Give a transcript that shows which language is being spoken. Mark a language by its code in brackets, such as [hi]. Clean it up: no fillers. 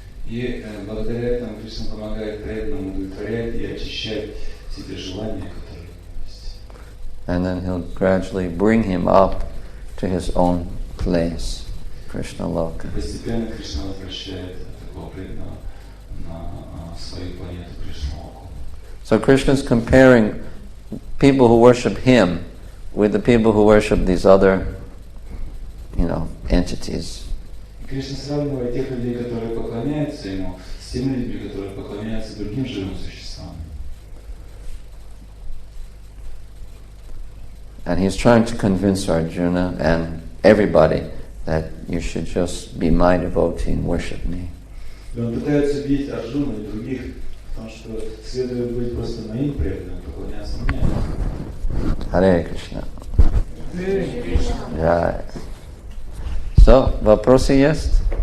[ru] И благодаря этому Кришна помогает преданным удовлетворять и очищать себе желания, которые есть. [en] And then he'll gradually bring him up to his own place, Krishna Loka. [ru] Постепенно Кришна возвращает такого преданного на свою планету Кришна Локу. [en] So Krishna is comparing people who worship him with the people who worship these other, entities. [ru] Кришна сравнивает тех людей, которые поклоняются ему, с теми людьми, которые поклоняются другим живым существам. [en] And he's trying to convince Arjuna and everybody that you should just be my devotee and worship me. [ru] И он пытается убедить Арджуну и других в том, что следует быть просто моим преданным, поклоняться мне. [en] Харе Кришна. Right. [ru] So, вопросы есть?